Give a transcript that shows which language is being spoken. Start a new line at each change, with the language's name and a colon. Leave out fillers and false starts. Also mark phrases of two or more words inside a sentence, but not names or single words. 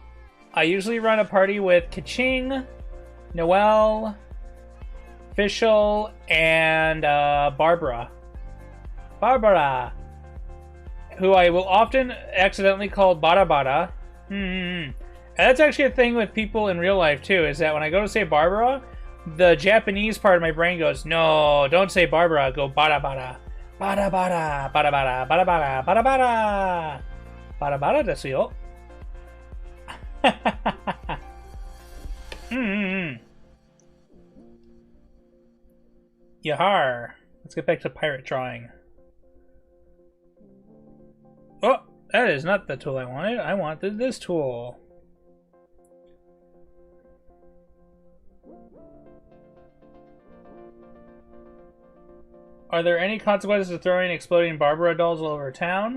English: I usually run a party with Kaching, Noelle, Fischl, and Barbara. Who I will often accidentally call Bada Bada. And that's actually a thing with people in real life too, is that when I go to say Barbara, the Japanese part of my brain goes, no, don't say Barbara, go Bada Bada. Bada Bada, Bada Bada, Bada Bada, Bada Bada.
Japanese: Bada Bada desu yo. Yahar.
English: Let's get back to pirate drawing. Oh, that is not the tool I wanted. I wanted this tool. Are there any consequences to throwing exploding Barbara dolls all over town?